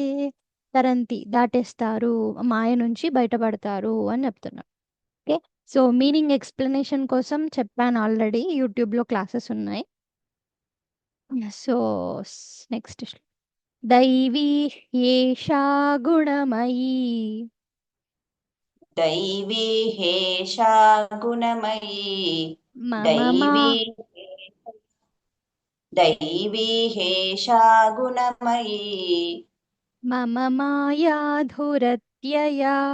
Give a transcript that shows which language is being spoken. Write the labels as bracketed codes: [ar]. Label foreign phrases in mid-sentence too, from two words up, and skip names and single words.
[te] తరంతి దాటేస్తారు, మాయ నుంచి బయటపడతారు అని చెప్తున్నారు. ఓకే. సో [en] meaning explanation [te] కోసం చెప్పాను ఆల్రెడీ, యూట్యూబ్లో క్లాసెస్ ఉన్నాయి. [en] so next [sa] దైవీ హ్యేషా గుణమయీ. दैवी हेषा गुणमयी మమ दैवी हेषा गुणमयी మమ మాయా ధురత్యయా.